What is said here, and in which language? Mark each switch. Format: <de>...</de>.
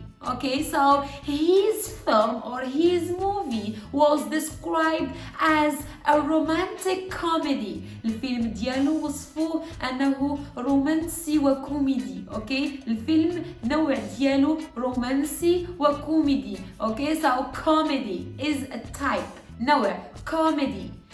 <en>Okay, so his film or his movie was described as a romantic comedy.</en> <ar>الفيلم ديالو وصفوه أنه رومانسي وكوميدي. Okay, الفيلم نوع ديالو رومانسي وكوميدي.</ar> <en>Okay, so comedy is a type, نوع, comedy.</en>